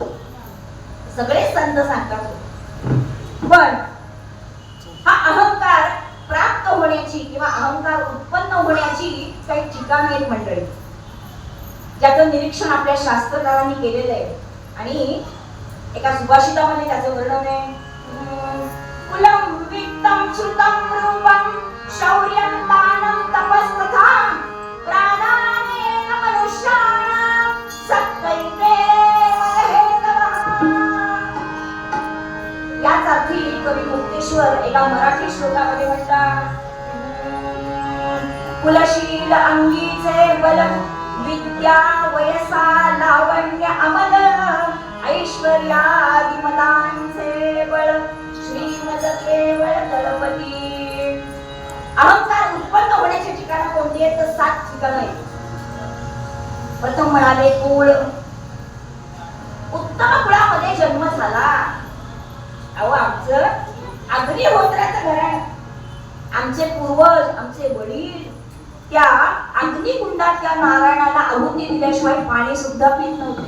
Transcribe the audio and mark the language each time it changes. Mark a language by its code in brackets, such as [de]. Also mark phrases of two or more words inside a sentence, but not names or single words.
[mr] सगळे संत सांगतात. पण हा अहंकार प्राप्त होण्याची किंवा अहंकार उत्पन्न होण्याची काही ठिकाणं आहेत मंडळी, ज्याचं निरीक्षण आपल्या शास्त्रकारांनी केलेलं आहे. आणि एका सुभाषितामध्ये त्याचं वर्णन आहे, [sa] कुलम वित्तम श्रुतम रूपम शौर्यं दानं तपस्तथा प्राणानेन मनुष्याणां सत्कैते हेतवः. [mr] याच अर्थी कवी मुक्तेश्वर एका मराठी श्लोकामध्ये म्हणतात, कुलशील अंगीचे बल विद्या वयसा लावण्य अमल ऐश्वर्यादि मदांचे बळ श्रीमद केवळ तळपती. अहंकार उत्पन्न होण्याची ठिकाणं कोणती आहेत? तर 7 ठिकाणं आहेत. प्रथम म्हणाले कुळ. उत्तम कुळामध्ये जन्म झाला. अहो आमचं अग्निहोत्राचं घराणं, आमचे पूर्वज, आमचे वडील त्या अग्निकुंडात त्या नारायणाला आहुती दिल्याशिवाय पाणी सुद्धा पित नव्हते.